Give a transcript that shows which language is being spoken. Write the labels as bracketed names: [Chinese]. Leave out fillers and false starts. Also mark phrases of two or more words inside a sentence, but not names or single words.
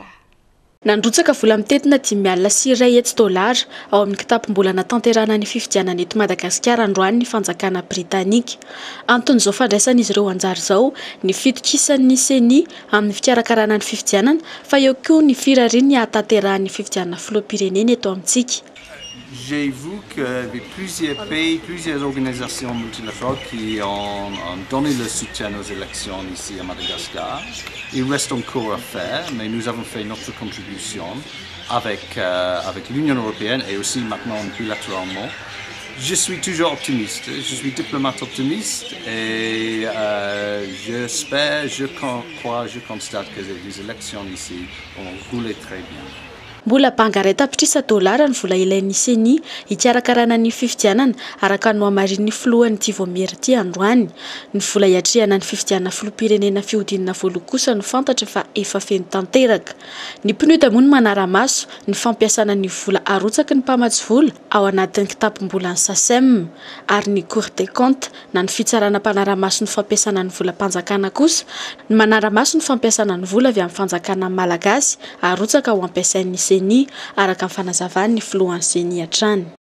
[Malagasy] nandrotsaka vola mitentina 10 alina sy iray hetsy dolara ao amin'ny kitapom-bola natanterana ny fifidianana eto Madagasikara androany ny fanjakana britanika anton'izao fandraisan'izy ireo anjary zao ny fitokisan'ny seni amin'ny fikarakarana ny fifidianana fa eo koa ny firariny hahatanterahany fifidianana filoham-pirenena eto amintsika. [French] J'ai vu qu'avec plusieurs pays, plusieurs organisations multilatérales qui ont donné le soutien aux élections ici à Madagascar. Il reste encore à faire, mais nous avons fait notre contribution avec l'Union européenne et aussi maintenant bilatéralement. Je suis toujours optimiste, je suis diplomate optimiste et j'espère, je crois, je constate que les élections ici ont roulé très bien. [Malagasy] Mbola bangaray tapitrisa dolara ny vola ilain'ny seni hikarakarana ny fifidianana araka no amarin'ny filohan'ny ity vomera ity androany ny vola hiatrehana ny fifidianana filoham-pirenena fihodinana voalo kosa no fantatra fa efa feno tanteraka ny mpinoda moa ny manara-maso ny fampiasana ny vola arotsaky ny mpamatsy vola ao anatin'ny kitapom-bola ny SACEM ary ny Cour des comptes na ny fitsarana mpanara-maso ny fampiasana ny vola mpanjakana kosa ny manara-maso ny fampiasana ny vola avy amin'ny fanjakana malagasy arotsaka ho ampiasain'ny seni araka ny fanazavan'ny filohan'ny seni hatrany.